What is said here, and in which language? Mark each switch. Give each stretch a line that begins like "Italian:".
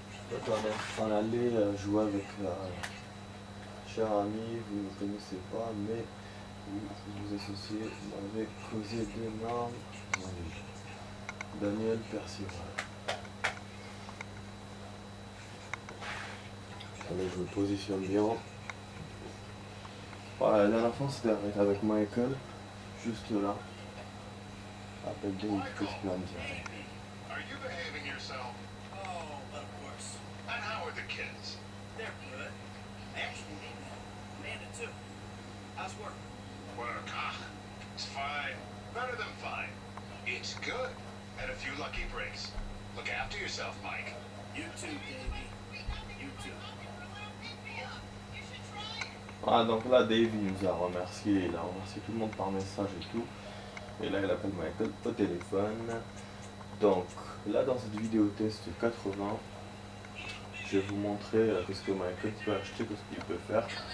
French: Donc on allait jouer avec la chère amie, vous ne connaissez pas, mais vous associez, vous m'avez causé d'énormes ennuis. Daniel Percival. Allez, je me positionne bien. Voilà, la dernière fois c'était avec Michael, juste là. Appelle Dave, qu'est-ce qu'il va me dire?
English: Are you behaving yourself? Oh, of course. And how are the kids? They're good. I actually need that. Amanda too. How's work? Work, it's fine. Better than fine. It's good. Had a few lucky breaks. Look after yourself, Mike. You too, Davey. You too.
French: Ah, donc là Dave il nous a remercié, il a remercié tout le monde par message et tout. Et là il appelle Michael au téléphone. Donc là dans cette vidéo test 80, je vais vous montrer ce que Michael peut acheter, ce qu'il peut faire.